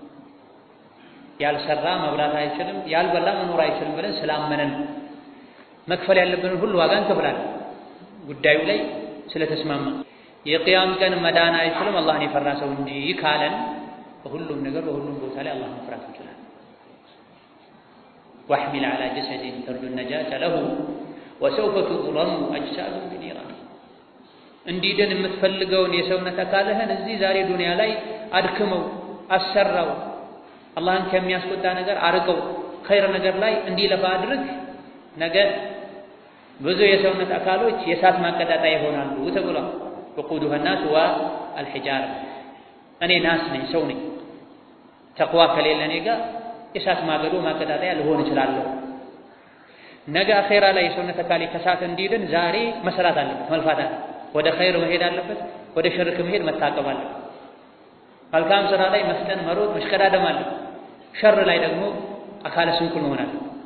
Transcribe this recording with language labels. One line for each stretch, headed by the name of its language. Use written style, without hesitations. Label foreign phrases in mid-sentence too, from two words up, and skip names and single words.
Amharic: ያልሰራ መብላት አይችልም፣ ያልበላ መኖር አይችልም ብለን ስላመነን መክፈል ያለብንን ሁሉ ዋጋ እንከፍላለን ጉዳዩ ላይ ስለተስማማ። የቂያም ቀን መዳን አይችልም አላህን የፈራ ሰው እንጂ ካለን በሁሉም ነገር በሁሉም ቦታ ላይ አላህን መፍራት እንችላለን።
Arabic: واحمل على جسد ترجو النجاة له وسوف تضرم أجساد بنيران
Amharic: እንዲድን የምትፈልገውን የሰውነት አካልህን እዚህ ዛሬ ዱንያ ላይ አድክመው አሰራው አላህን ከሚያስቆጣ ነገር አርቀው ኸይር ነገር ላይ እንዲለፋ አድርግ ነገ ብዙ የሰውነት አካሎች የእሳት ማቀጣጣያ ይሆናሉ ተብሏል። ወቁዱሃ
Arabic: الناس والحجارة
Amharic: እኔ ናስ ነኝ ሰው ነኝ ተቅዋ ከሌለ እኔ ጋር የእሳት ማገዶ ማቀጣጣያ ልሆን እችላለሁ። ነገ አኺራ ላይ የሰውነት አካሌ ከእሳት እንዲድን ዛሬ መስራት አለበት መልፋት አለበት። ወደ ኸይር መሄድ አለበት፣ ወደ ሽርክ መሄድ መታቀብ አለበት። መልካም ስራ ላይ መፍጠን መሮጥ መሽቀዳደም አለበት። ሸር ላይ ደግሞ አካለ ስንኩል መሆን አለበት።